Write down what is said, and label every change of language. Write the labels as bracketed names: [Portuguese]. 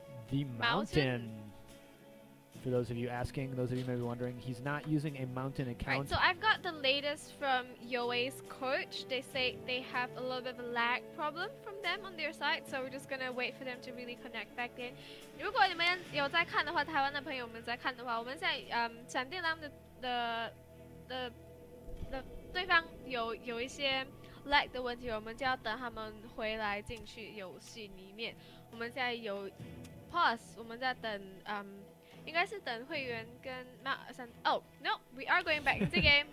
[English] The Mountain? mountain. For those of you asking, those of you may be wondering, he's not using a mountain Right, account. so I've got the latest from YoeFW's coach. They say they have a little bit of a lag problem from them on their side, so we're just gonna wait for them to really connect back in. [Chinese] 如果你们有在看的话，台湾的朋友们在看的话，我们现在闪电他们的对方有一些 lag 的问题，我们就要等他们回来进去游戏里面。我们现在有 pause， 我们在等应该是等会员跟 [English] Oh no, we are going back into game.